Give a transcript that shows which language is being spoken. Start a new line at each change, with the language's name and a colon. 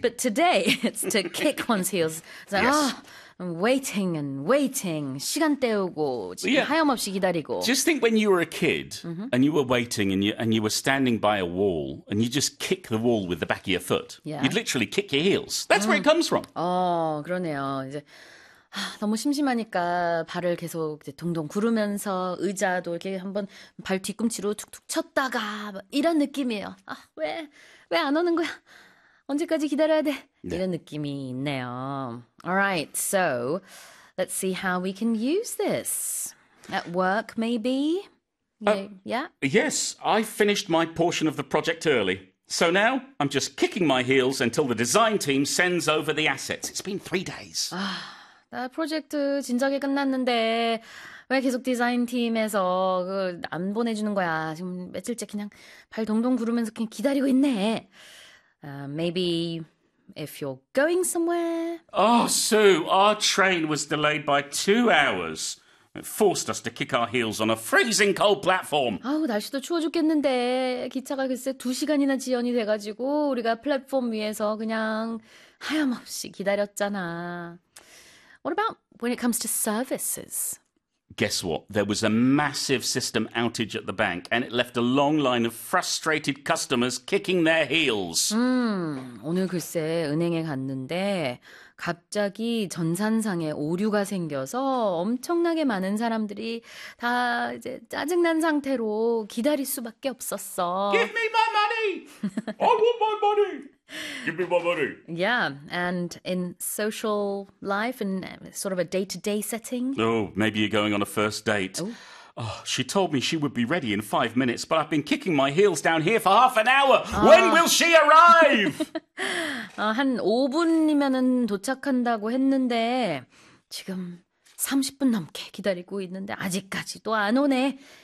English: But today it's to kick one's heels. It's like, yes. I'm waiting and waiting.
Korean: 시간 때우고 지금
English: yeah.
Korean: 하염없이 기다리고.
English: Just think when you were a kid and you were waiting and you were standing by a wall and you just kick the wall with the back of your foot. Yeah. You'd literally kick your heels. That's where it comes from. Oh,
Korean: 그러네요. 이제 너무 심심하니까 발을 계속 이제 동동 구르면서 의자도 이렇게 한번 발 뒤꿈치로 툭툭 쳤다가 이런 느낌이에요. 아, 왜 안 오는 거야? 언제까지 기다려야 돼? 네. 이런 느낌이 있네요.
English: All right, so let's see how we can use this. At work, maybe? Yes, I finished my portion of the project early. So now I'm just kicking my heels until the design team sends over the assets. It's been 3 days.
Korean: 나 프로젝트 진작에 끝났는데 왜 계속 디자인팀에서 안 보내주는 거야. 지금 며칠째 그냥 발 동동 구르면서 그냥 기다리고 있네.
English: Maybe if you're going somewhere. Oh, Sue, our train was delayed by 2 hours. It forced us to kick our heels on a freezing cold platform.
Korean: 아우, 날씨도 추워 죽겠는데 기차가 글쎄 2시간이나 지연이 돼가지고 우리가 플랫폼 위에서 그냥 하염없이 기다렸잖아.
English: What about when it comes to services? Guess what? There was a massive system outage at the bank, and it left a long line of frustrated customers kicking their heels.
Korean: 오늘 글쎄 은행에 갔는데 갑자기 전산상에 오류가 생겨서 엄청나게 많은 사람들이 다 이제 짜증난 상태로 기다릴 수밖에 없었어.
English: Give me my money! I want my money! Give me my money! Yeah, and in social life, in sort of a day-to-day setting? Oh, maybe you're going on a first date. Oh, she told me she would be ready in 5 minutes, but I've been kicking my heels down here for half an hour. When will she arrive?
Korean: 한 5분이면은 도착한다고 했는데 지금 30분 넘게 기다리고 있는데 아직까지도 안 오네.